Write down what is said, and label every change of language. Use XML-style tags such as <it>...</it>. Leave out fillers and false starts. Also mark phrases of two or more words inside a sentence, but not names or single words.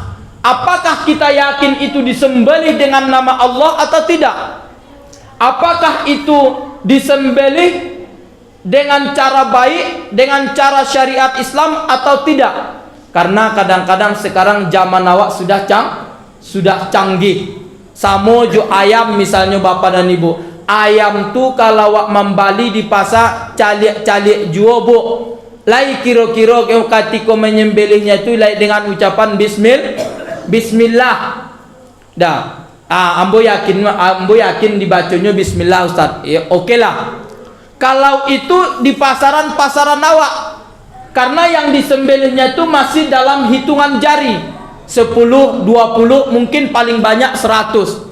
<id>Apakah kita yakin itu disembelih dengan nama Allah atau tidak? Apakah itu disembelih dengan cara baik, dengan cara syariat Islam atau tidak? Karena kadang-kadang sekarang zaman awak sudah canggih.</id> <min>Samo jo ayam misalnya Bapak dan Ibu, ayam tu kalau awak membali di pasar calik-calik juo bu, lai kira-kira</min> <id>ketika menyembelihnya itu</id> <min>lai</min> <id>dengan ucapan Bismillah.</id> <min>Dah, ambo yakin dibacanya Bismillah Ustaz.</min> <id>Ya, oke lah. Kalau itu di pasaran awak, karena yang disembelihnya itu masih dalam hitungan jari, 10, 20, mungkin paling banyak 100.</id>